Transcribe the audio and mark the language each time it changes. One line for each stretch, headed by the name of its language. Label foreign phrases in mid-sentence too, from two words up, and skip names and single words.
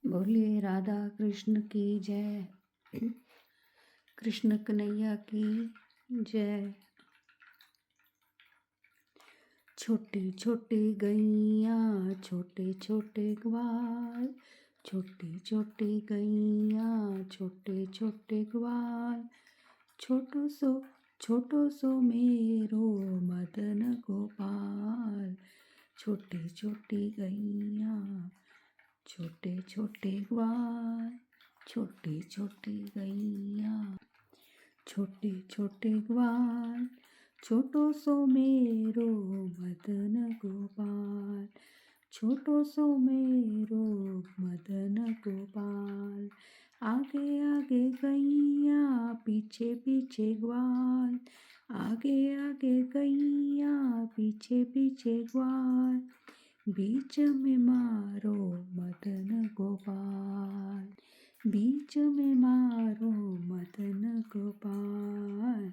Hindi: बोलिए राधा कृष्ण की जय। कृष्ण कन्हैया की जय। छोटी छोटी गैया छोटे छोटे ग्वाल, छोटी छोटी गैया छोटे छोटे ग्वाल,
Braj: छोटो सो मेरो मदन गोपाल।
Hindi: छोटी छोटी गैया छोटे छोटे ग्वाल, छोटी छोटी गैया छोटे छोटे ग्वाल,
Braj: छोटो सो मेरो मदन गोपाल। छोटो सो मेरो मदन गोपाल।
Hindi: आगे आगे गैया पीछे पीछे ग्वाल, आगे आगे गैया पीछे पीछे ग्वाल, बीच में मारो मदन गोपाल, बीच में मारो मदन गोपाल।